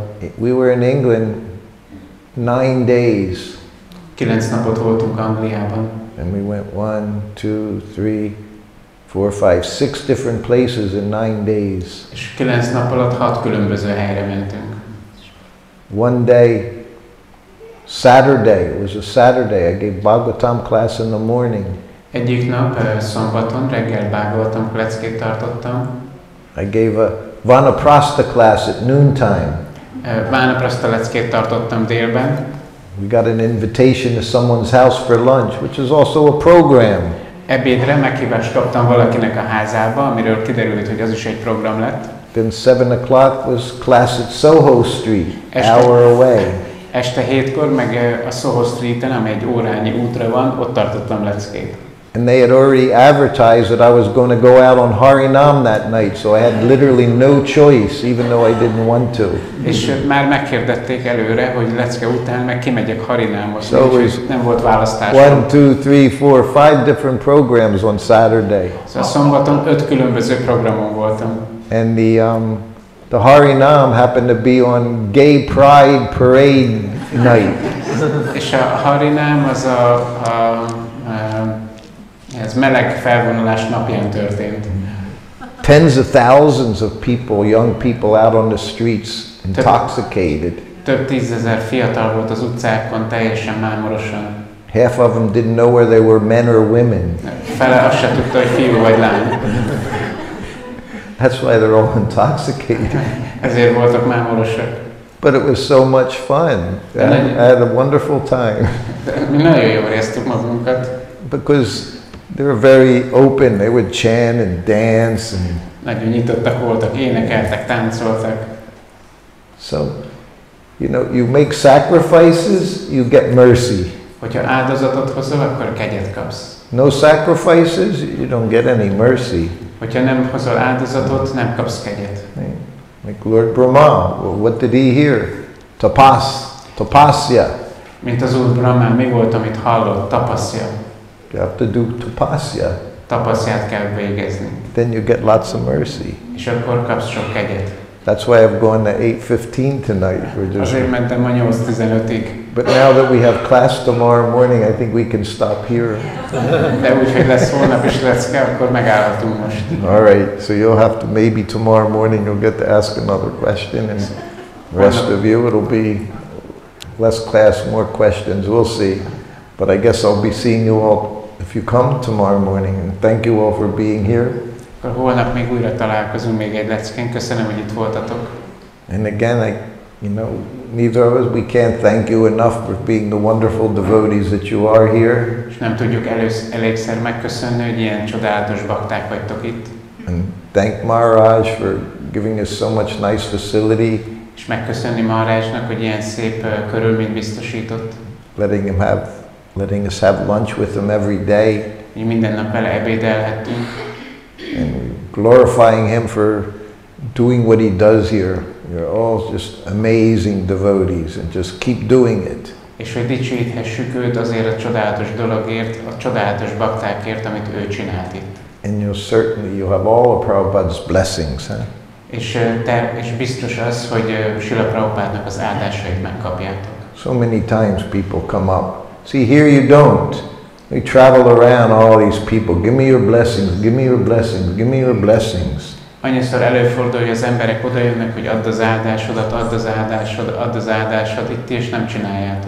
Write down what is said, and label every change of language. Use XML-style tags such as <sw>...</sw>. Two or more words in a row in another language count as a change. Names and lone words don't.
<en>We were in England 9 days.</en> <hu>9 napot voltunk Angliában.</hu> <en>And we went 1, 2, 3, 4, 5, 6 different places in 9 days.</en> <hu>És 9 nap alatt 6 különböző helyre mentünk.</hu> <en>One day, Saturday, it was a Saturday, I gave Bhagavatam class in the morning.</en> <hu>Egyik nap, szombaton reggel bágoltam, leckét tartottam.</hu> <en>I gave a Vanaprastha class at noontime.</en> <hu>Vanaprastha leckét tartottam délben.</hu> <en>We got an invitation to someone's house for lunch, which is also a program.</en> <hu>Ebédre meghívást kaptam valakinek a házába, amiről kiderült, hogy az is egy program lett.</hu> <en>Then 7 o'clock was class at Soho Street, hour away.</en> <hu>Este 7-kor meg a Soho Streeten, amely egy órányi útra van, ott tartottam leckét.</hu> <en>And they had already advertised that I was going to go out on Harinam that night, so I had literally no choice, even though I didn't want to.</en> <hu>És már meghirdették előre, hogy lecke után meg kimegyek Harinámozni, So úgyhogy nem volt választás.</hu> <en>1, 2, 3, 4, 5 different programs on Saturday.</en> <hu>Szóval szombaton 5 különböző programon voltam.</hu> <en>And the Harinam happened to be on Gay Pride Parade night.</en> <hu>És a Harinám az ez meleg felvonulás napján történt.</hu> <en>Tens of thousands of people, young people out on the streets, intoxicated.</en> <hu>Több tízezer fiatal volt az utcákon, teljesen mámorosan.</hu> <en>Half of them didn't know whether they were men or women.</en> <hu>Fele azt se tudta, hogy fiú vagy lány.</hu> <en>That's why they're all intoxicated.</en> <hu>Ezért voltak mámorosak.</hu> <en>But it was so much fun. I had a wonderful time.</en> <hu>Mi nagyon jól éreztük magunkat.</hu> <en>Because they were very open. They would chant and dance and.</en> <hu>Nagyon nyitottak voltak, énekeltek, táncoltak.</hu> <en>So, you know, you make sacrifices, you get mercy.</en> <hu>Hogyha áldozatot hozol, akkor kegyet kapsz.</hu> <en>No sacrifices, you don't get any mercy.</en> <hu>Hogyha nem hozol áldozatot, nem kapsz kegyet.</hu> <en>Like Lord Brahma, well, what did he hear? Tapasya.</en> <hu>Mint az Úr Brahmán, mi volt, amit hallott? Tapasya.</hu> <en>You have to do tapasya.</en> <hu>Tapaszját kell végezni.</hu> <en>Then you get lots of mercy.</en> <hu>És akkor kapsz sok kegyet.</hu> <en>That's why I've gone to 8:15 tonight.</en> <hu>Azért mentem ma 8:15-ig.</hu> <en>But now that we have class tomorrow morning, I think we can stop here.</en> <hu>De úgy, hogy lesz holnap is lecke, akkor megállhatunk most.</hu> <en>All right, so you'll have to, maybe tomorrow morning you'll get to ask another question, and the rest of you, it'll be less class, more questions, we'll see. But I guess I'll be seeing you all if you come tomorrow morning, and thank you all for being here.</en> <hu>Akkor holnap még újra találkozunk még egy leckén. Köszönöm, hogy itt voltatok.</hu> <en>And again, neither of us, we can't thank you enough for being the wonderful devotees that you are here.</en> <hu>És nem tudjuk elégszer megköszönni, hogy ilyen csodálatos bakták vagytok itt.</hu> <en>And thank Maharaj for giving us so much nice facility.</en> <hu>És megköszönni Maharajnak, hogy ilyen szép körülményt biztosított.</hu> <en>Letting us have lunch with him every day.</en> <hu>Mi minden nap vele ebédelhettünk.</hu> <en>And glorifying him for doing what he does here. You're all just amazing devotees, and just keep doing it.</en> <hu>És hogy dicsőíthessük őt azért a csodálatos dologért, a csodálatos baktákért, amit ő csinált itt.</hu> <en>And you'll have all of Prabhupada's blessings, huh?</en> <hu>És biztos az, hogy Srila Prabhupádnak az áldásait megkapjátok.</hu> <en>So many times people come up. See, here you don't. We travel around all these people. Give me your blessings, give me your blessings, give me your blessings.</en> <hu>Annyiszor előfordul, hogy az emberek odajönnek, hogy add az áldásodat, add az áldásod, add az áldásod, itt és nem csináljátok.</hu>